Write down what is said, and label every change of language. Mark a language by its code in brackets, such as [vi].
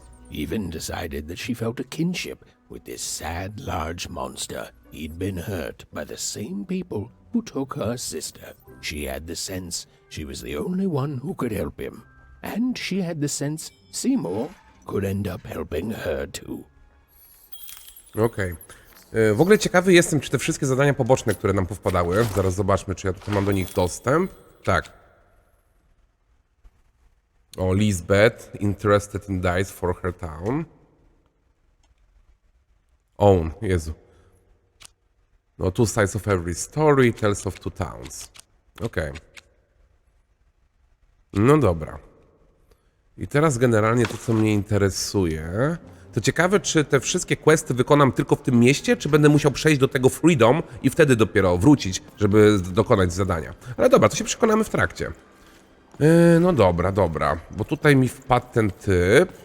[en] Even decided that she felt a kinship with this sad, large monster. He'd been hurt by the same people who took her sister. She had the sense she was the only one who could help him. And she had the sense Seymour could end up helping her too. [pl] Okej. W ogóle ciekawy jestem, czy te wszystkie zadania poboczne, które nam powpadały, zaraz zobaczmy, czy ja tutaj mam do nich dostęp. Tak. [en] O, Lisbeth, interested in dice for her town. Own, Jezu. No, 2 sides of every story, tells of 2 towns. [pl] Okej. No dobra. I teraz generalnie to, co mnie interesuje, to ciekawe, czy te wszystkie questy wykonam tylko w tym mieście, czy będę musiał przejść do tego Freedom i wtedy dopiero wrócić, żeby dokonać zadania. Ale dobra, to się przekonamy w trakcie. No dobra, bo tutaj mi wpadł ten typ.